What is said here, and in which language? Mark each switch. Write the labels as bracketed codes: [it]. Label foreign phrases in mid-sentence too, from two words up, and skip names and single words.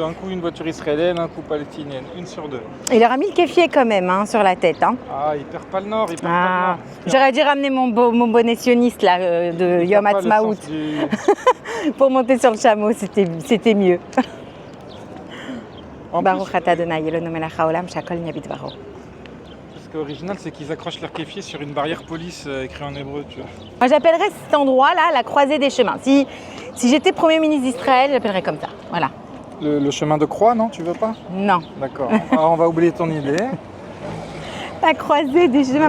[fr] Un coup, une voiture israélienne, un coup palestinienne. Une sur deux. Il leur a mis le kéfier quand même hein, sur la tête. Hein. Ah, il perd pas le nord, il perd Ah. pas le nord. J'aurais dû ramener mon bonnet sioniste là, de Il Yom perd pas le Ha'atzmaut sens du- pour monter sur le chameau, c'était mieux. En [he] Baruch [fr] plus, [he] אתה אדוני אלוהינו מלך העולם שהכל נהיה בדברו. [fr] ce qui est original, c'est qu'ils accrochent leur kéfier sur une barrière police écrit en hébreu, tu vois. Moi, j'appellerais cet endroit-là la croisée des chemins. Si j'étais Premier ministre d'Israël, j'appellerais comme ça. Voilà. Le chemin de croix, non? Tu veux pas? Non. D'accord. Alors on va oublier ton idée. La croisée des chemins,